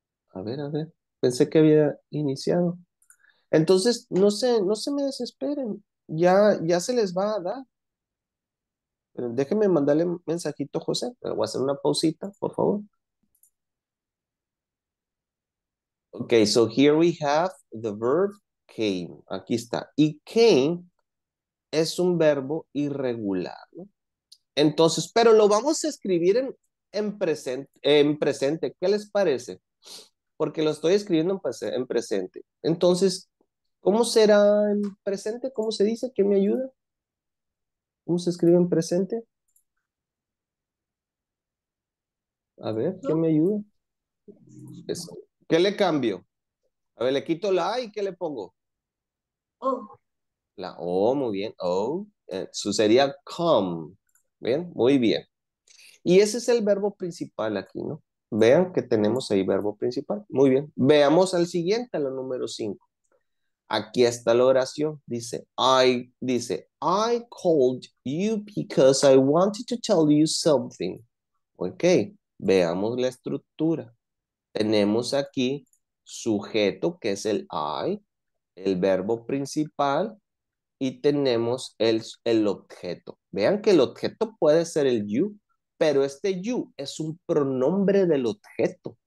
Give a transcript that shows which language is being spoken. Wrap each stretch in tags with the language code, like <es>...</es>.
<es>A ver, pensé que había iniciado. Entonces, no se me desesperen, ya se les va a dar. Pero déjenme mandarle un mensajito a José, pero voy a hacer una pausita, por favor.</es> <en>Ok, so here we have the verb came.</en> <es>Aquí está. Y came es un verbo irregular, ¿no? Entonces, pero lo vamos a escribir en presente. ¿Qué les parece? Porque lo estoy escribiendo en presente. Entonces, ¿cómo será en presente? ¿Cómo se dice? ¿Quién me ayuda? ¿Cómo se escribe en presente? A ver, ¿quién ¿No? me ayuda? Eso. ¿Qué le cambio? A ver, le quito la A y ¿qué le pongo? Oh, La O, muy bien. O. Eso sería come. Bien, muy bien. Y ese es el verbo principal aquí, ¿no? Vean que tenemos ahí verbo principal. Muy bien. Veamos al siguiente, a la número 5. Aquí está la oración.</es> <en>I called you because I wanted to tell you something.</en> <es>Ok, veamos la estructura. Tenemos aquí sujeto, que es el I, el verbo principal, y tenemos el objeto. Vean que el objeto puede ser el you, pero este you es un pronombre del objeto.</es>